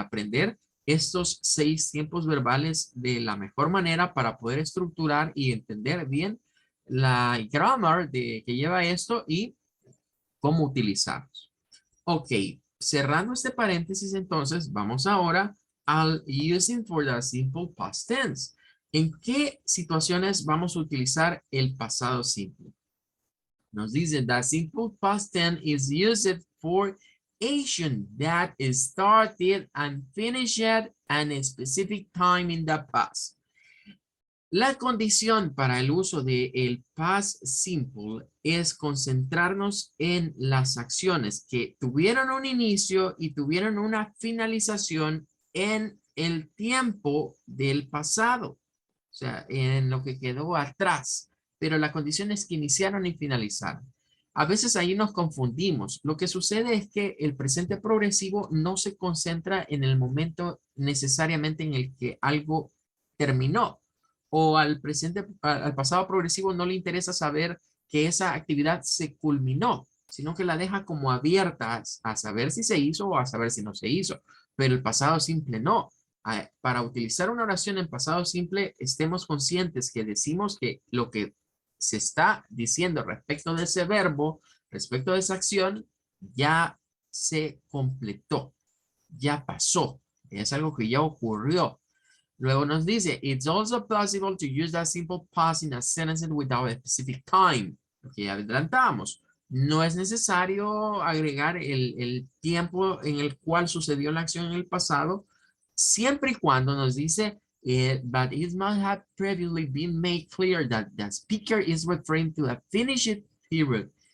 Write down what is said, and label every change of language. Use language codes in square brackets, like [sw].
[es] Aprender estos 6 tiempos verbales de la mejor manera para poder estructurar y entender bien la grammar que lleva esto y cómo utilizarlos. Ok, cerrando este paréntesis, entonces vamos ahora al [en] using for the simple past tense. [es] ¿En qué situaciones vamos a utilizar el pasado simple? Nos dice [en] the simple past tense is used for action that started and finished at a specific time in the past. [es] La condición para el uso del past simple es concentrarnos en las acciones que tuvieron un inicio y tuvieron una finalización en el tiempo del pasado, o sea, en lo que quedó atrás, pero la condición es que iniciaron y finalizaron. A veces ahí nos confundimos. Lo que sucede es que el presente progresivo no se concentra en el momento necesariamente en el que algo terminó, o al presente, al pasado progresivo no le interesa saber que esa actividad se culminó, sino que la deja como abierta a saber si se hizo o a saber si no se hizo. Pero el pasado simple no. Para utilizar una oración en pasado simple, estemos conscientes que decimos que lo que se está diciendo respecto de ese verbo, respecto de esa acción, ya se completó, ya pasó, es algo que ya ocurrió. Luego nos dice, [en] it's also possible to use that simple past in a sentence without a specific time. [es] Lo que ya adelantamos. No es necesario agregar el tiempo en el cual sucedió la acción en el pasado, siempre y cuando nos dice, [en] but it must have previously been made clear that the speaker is referring to a finished period.